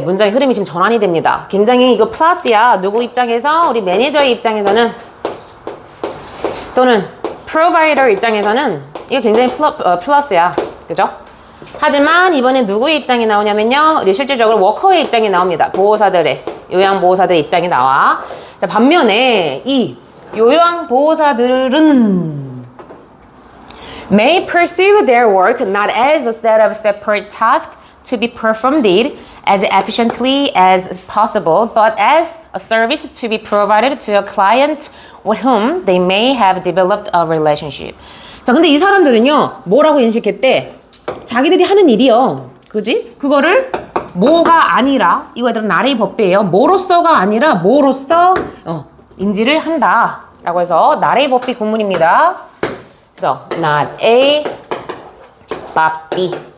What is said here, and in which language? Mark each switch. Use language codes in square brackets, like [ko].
[ko] 문장의 흐름이 지금 전환이 됩니다. 굉장히 이거 플러스야. 누구 입장에서? 우리 매니저의 입장에서는, 또는 프로바이더 입장에서는 이거 굉장히 플러스야. 그죠? 하지만 이번에 누구의 입장이 나오냐면요, 우리 실질적으로 워커의 입장이 나옵니다. 보호사들의, 요양보호사들의 입장이 나와. 자, 반면에 이 요양보호사들은 [en] may pursue their work not as a set of separate tasks to be performed as efficiently as possible, but as a service to be provided to a client with whom they may have developed a relationship. [ko] 자, 근데 이 사람들은요, 뭐라고 인식했대? 자기들이 하는 일이요. 그지? 그거를 뭐가 아니라, 이거 얘들은 나라의 법배예요. 뭐로써가 아니라 뭐로써 인지를 한다. 라고 해서 나라의 법비 구문입니다. 그래서 [en] not A, but B.